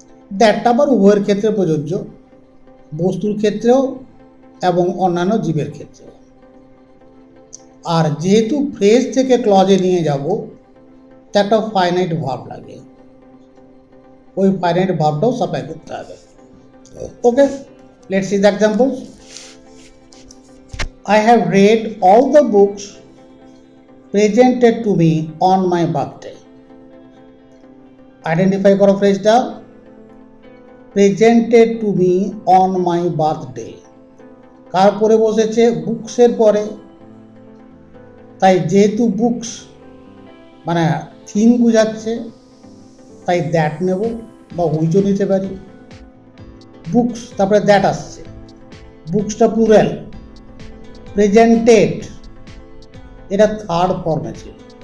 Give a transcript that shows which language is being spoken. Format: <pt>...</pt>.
<bn>দ্যাটটা আবার উভয়ের ক্ষেত্রে প্রযোজ্য, বস্তুর ক্ষেত্রেও এবং অন্যান্য জীবের ক্ষেত্রেও। আর যেহেতু ফ্রেজ থেকে ক্লজে নিয়ে যাব তা একটা ফাইনাইট ভার্ব লাগে, ওই ফাইনাইট ভার্বটাও সাপ্লাই করতে হবে।</bn> <en>Okay, let's see the examples. I have read all the books presented to me on my birthday. Identify</en> <bn>করো ফ্রেজটা,</bn> <en>presented to me on my birthday।</en> <bn>কার পরে বসেছে? বুকসের পরে। তাই যেহেতু বুকস মানে থিম বুঝাচ্ছে তাই দ্যাট নেব বা হুইচও নিতে পারি। বুকস তারপরে দ্যাট আসছে, বুকসটা প্লুরাল। প্রেজেন্টেড এটা থার্ড ফর্মে ছিল।</bn>